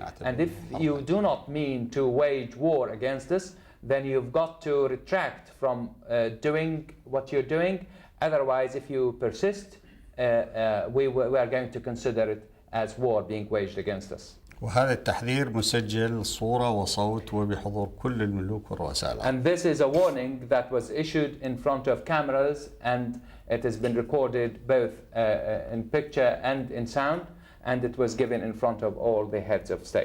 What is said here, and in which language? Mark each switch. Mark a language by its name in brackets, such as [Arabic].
[English] And if you do not mean to wage war against us, then you've got to retract from doing what you're doing. Otherwise, if you persist, we are going to consider it as war being waged against us. [Arabic] وهذا التحذير مسجل صورة وصوت وبحضور كل الملوك والرؤساء العرب. [English] And this is a warning that was issued in front of cameras, and it has been recorded both in picture and in sound, and it was given in front of all the heads of state.